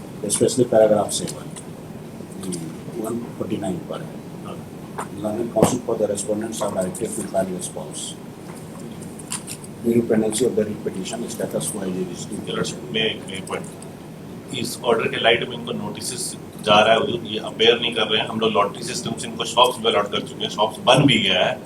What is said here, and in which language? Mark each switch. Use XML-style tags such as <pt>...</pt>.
<hi>Specially paragraph 7 149 पर है।</hi> <en>London Council for the respondents are directed to file response. During pendency of the writ petition, status quo is</en> <hi>में एक point इस order के light में इनको नोटिस जा रहा है, ये अपेयर नहीं कर रहे हैं। हम लोग लॉटरी सिस्टम से इनको शॉप्स भी अलॉट कर चुके हैं, शॉप्स बन भी गया है,</hi>